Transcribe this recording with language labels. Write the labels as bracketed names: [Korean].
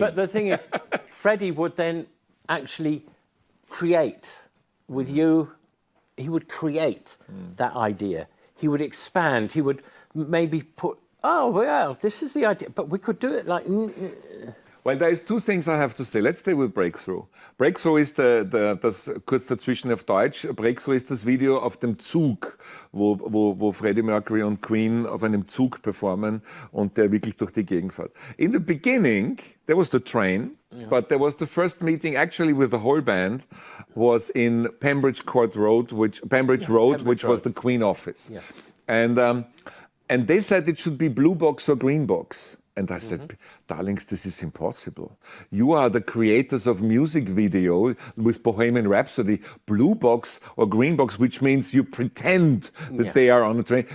[English] But the thing is, Freddie would then actually create with you. He would create that idea. He would expand. He would maybe put, oh well, this is the idea, but we could do it like. Well, there is two things I have to say. Let's stay with Breakthrough. [German] Breakthrough ist das kurz dazwischen auf Deutsch. Breakthrough ist das Video auf dem Zug, wo Freddie Mercury und Queen auf einem Zug performen und der wirklich durch die Gegend fährt. [English] In the beginning, there was the train, but there was the first meeting actually with the whole band was in Pembridge Road, which was the Queen office. Yeah. And they said it should be blue box or green box. And I said, darlings, this is impossible. You are the creators of music video with Bohemian Rhapsody, blue box or green box, which means you pretend that they are on a train.